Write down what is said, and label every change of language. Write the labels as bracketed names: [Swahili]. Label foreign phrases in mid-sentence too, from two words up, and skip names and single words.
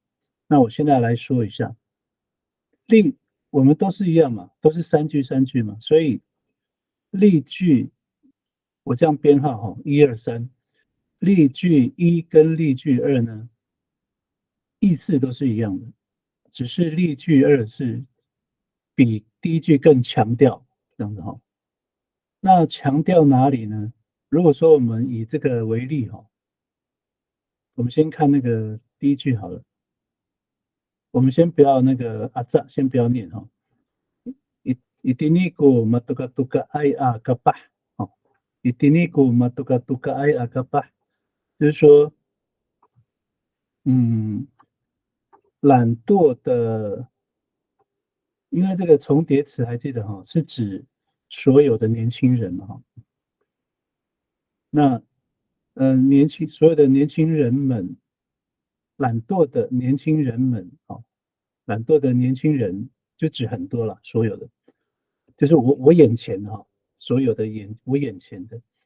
[Chinese] 那我现在来说一下，例我们都是一样嘛，都是三句三句嘛，所以例句我这样编号哈，一二三，例句一跟例句二呢，意思都是一样的，只是例句二是比第一句更强调这样子哈。那强调哪里呢？如果说我们以这个为例哈，我们先看那个第一句好了。我们先不要那个阿扎，先不要念哈。 [Amis] Itiniku matuka ai akapa， [Chinese] 哦， [Amis] itiniku matuka ai akapa， [Chinese] 就是说，嗯，懒惰的，因为这个重叠词还记得哈，是指所有的年轻人嘛哈。那所有的年轻人们，懒惰的年轻人们，哦，懒惰的年轻人就指很多了，所有的，就是我眼前哈，所有的我眼前的